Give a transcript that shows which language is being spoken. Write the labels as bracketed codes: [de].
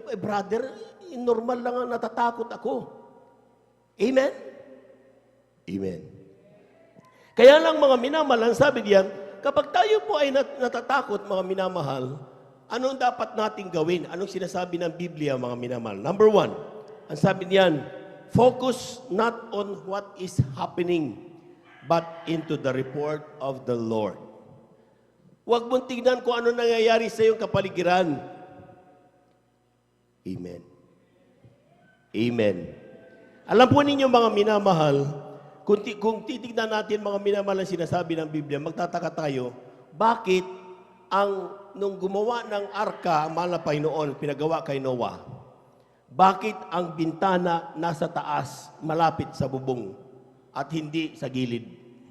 [tl] Brother, normal lang ang natatakot ako. Amen? Amen. Kaya lang mga minamahal, ang sabi diyan, kapag tayo po ay natatakot, mga minamahal, anong dapat nating gawin? Anong sinasabi ng Biblia, mga minamahal? [en] Number 1, [tl] ang sabi niyan, [en] focus not on what is happening, but into the report of the Lord. [tl] Huwag mong tignan kung ano nangyayari sa iyong kapaligiran. Amen. Amen. Alam po ninyo, mga minamahal, kung titignan natin, mga minamahal, ang sinasabi ng Biblia, magtataka tayo, bakit nung gumawa ng arka, ang mahal na Panginoon, pinagawa kay Noah, bakit ang bintana nasa taas, malapit sa bubong, at hindi sa gilid?